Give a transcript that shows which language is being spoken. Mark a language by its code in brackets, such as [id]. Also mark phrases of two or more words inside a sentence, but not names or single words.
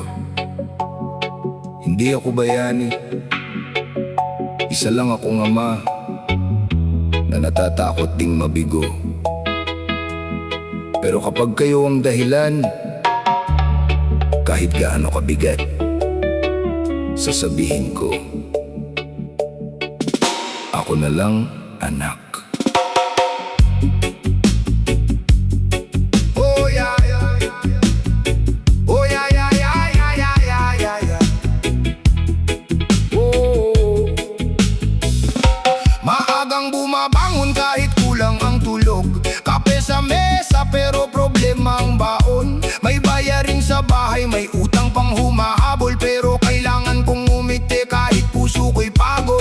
[tl] Hindi ako bayani, isa lang akong ama na natatakot ding mabigo. Pero kapag kayo ang dahilan, kahit gaano kabigat, sasabihin ko, ako na lang, anak. [en] Oh yeah, yeah, yeah, yeah. Oh yeah, yeah, yeah, yeah, yeah, yeah, yeah, yeah. Oh. [tl] Maagang bumabangon kahit kulang ang tulog. Kape sa mesa pero problema ang baon. May bayarin sa bahay, may utang pang humahabol. Pero kailangan kong umiti kahit puso ko'y pagod.